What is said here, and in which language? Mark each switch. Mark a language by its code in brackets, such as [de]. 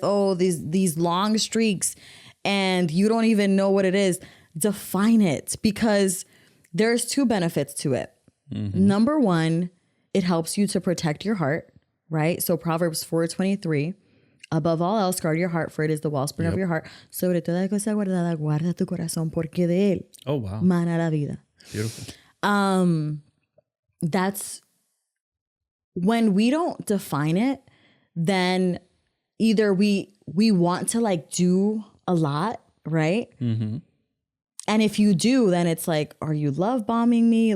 [en] Oh, these long streaks, and you don't even know what it is. Define it, because there's 2 benefits to it. Mm-hmm. Number 1, it helps you to protect your heart, right? So Proverbs 4:23, above all else, guard your heart, for it is the wellspring of your heart. [es] Sobre toda cosa guardada, guarda tu corazón, porque de él [en] Oh, wow. [es] mana la vida. [en] Beautiful. That's when we don't define it, then either we want to like do a lot, right? Mm-hmm. And if you do, then it's like, are you love bombing me?